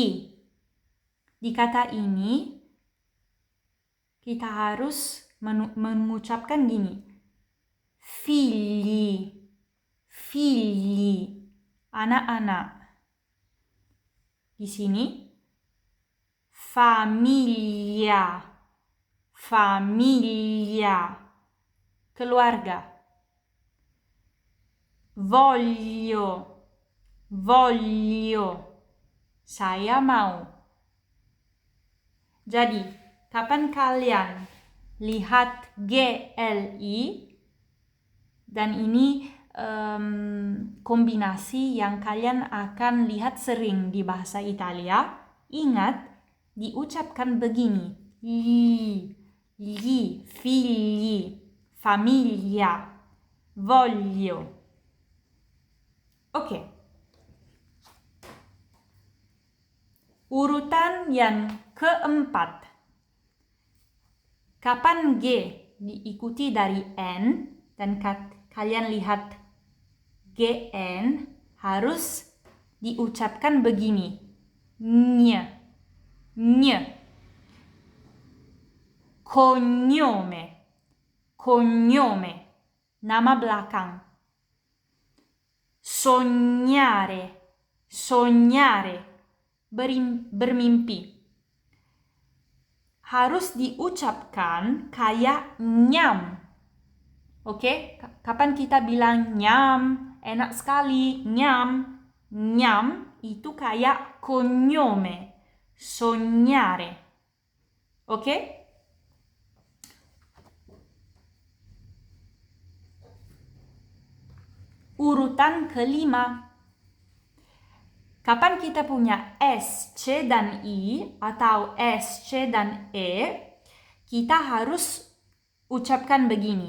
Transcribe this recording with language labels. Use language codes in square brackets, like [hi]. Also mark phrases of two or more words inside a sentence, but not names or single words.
[id] Di kata ini, kita harus mengucapkan gini. [it] Figli, figli, [id] anak-anak. Di sini, [it] famiglia, famiglia, keluarga. Voglio, voglio, [id] saya mau. Jadi, kapan kalian lihat GLI, dan ini kombinasi yang kalian akan lihat sering di bahasa Italia, ingat diucapkan begini. [it] Gli, figli, famiglia, voglio. [id] Oke. Urutan yang keempat. Kapan G diikuti dari N, dan kalian lihat GN, harus diucapkan begini. [it] Nye, nye. Cognome, cognome, [id] nama belakang. [it] Sognare, sognare, [id] bermimpi. Harus diucapkan kayak nyam. Oke? Kapan kita bilang nyam, enak sekali, nyam. Nyam itu kayak [it] cognome, sognare. [id] Oke? Urutan kelima. Kapan kita punya S, C, dan I atau S, C, dan E, kita harus ucapkan begini.